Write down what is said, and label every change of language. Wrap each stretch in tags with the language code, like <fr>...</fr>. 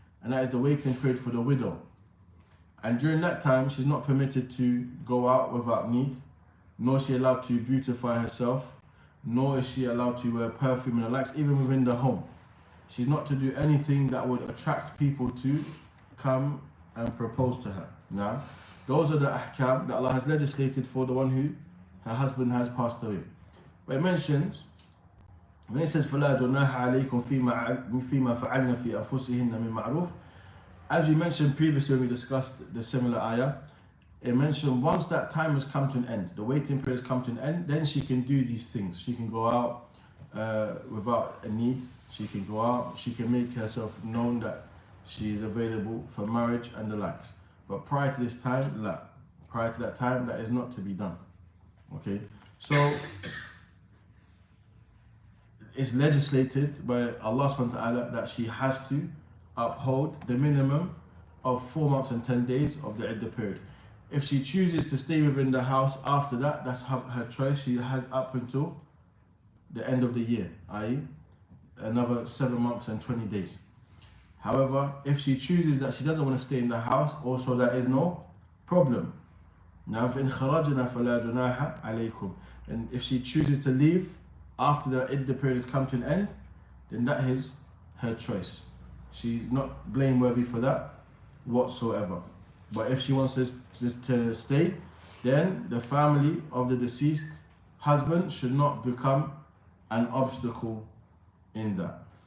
<en>And that is the waiting period for the widow. And during that time, she's not permitted to go out without need, nor is she allowed to beautify herself, nor is she allowed to wear perfume and the likes, even within the home. She's not to do anything that would attract people to come and propose to her. Now, those are the ahkam that Allah has legislated for the one who her husband has passed away. But it mentions, when it says</en> <ar>فَلَا جُنَاحَ عَلَيْكُمْ فِيمَا فَعَلْنَا فِي أَنفُسِهِنَّ مِنْ مَعْرُوفٍ.</ar> <en>As we mentioned previously when we discussed the similar ayah, it mentioned once that time has come to an end, the waiting period has come to an end, then she can do these things. She can go out without a need. She can go out, she can make herself known that she is available for marriage and the likes. But prior to this time, la. Prior to that time, that is not to be done. Okay? So, it's legislated by Allah subhanahu wa ta'ala that she has to uphold the minimum of 4 months and 10 days of the iddah period. If she chooses to stay within the house after that, that's her choice. She has up until the end of the year, i.e. another 7 months and 20 days. However, if she chooses that she doesn't want to stay in the house, also there is no problem.</en> <ar>Now, فَإِنْ خَرَجْنَا فَلَا جُنَاحَ عَلَيْكُمْ.</ar> <en>And if she chooses to leave after the iddah period has come to an end, then that is her choice. She's not blameworthy for that whatsoever. But if she wants to stay, then the family of the deceased husband should not become an obstacle in that.</en>